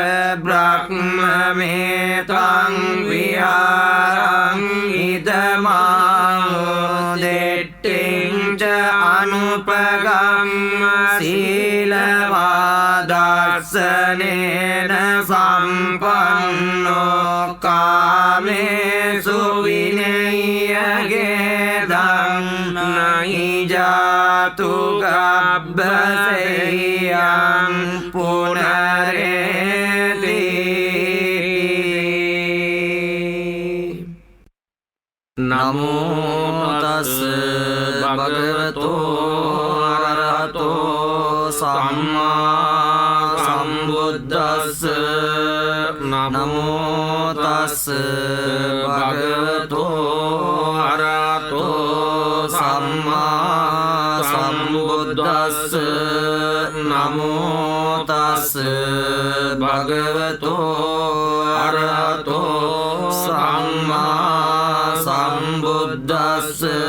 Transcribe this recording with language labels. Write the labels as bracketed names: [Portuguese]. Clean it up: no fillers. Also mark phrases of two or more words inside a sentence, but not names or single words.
[Pali] ब्रह्ममेतं विहारं इदमाहुदिष्टिं च अनुपगम्य शीलवादर्शनेन सम्पन्नो कामेषु विनय्यगेदं नहि जातु गब्बशय्यां पुनरेति नमो तस्स भगवतो अरहतो सम्मा सम्बुद्धस्स नमो तस्स भगवतो अरहतो सम्मा सम्बुद्धस्स नमो तस्स भगवतो अरहतो सम्मा सम्बुद्धस्स